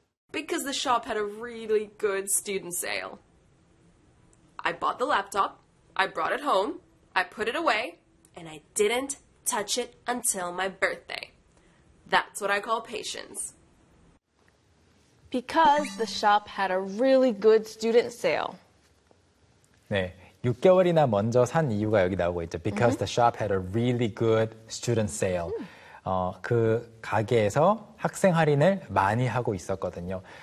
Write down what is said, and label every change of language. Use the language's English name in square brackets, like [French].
[English] Because the shop had a really good student sale. I bought the laptop, I brought it home, I put it away, and I didn't touch it until my birthday. That's what I call patience. Because the shop had a really good student sale. [Korean] 네, 6개월이나 먼저 산 이유가 여기 나오고 있죠. [English] Because mm-hmm. the shop had a really good student sale. Mm-hmm. [Korean] 그 가게에서 학생 할인을 많이 하고 있었거든요.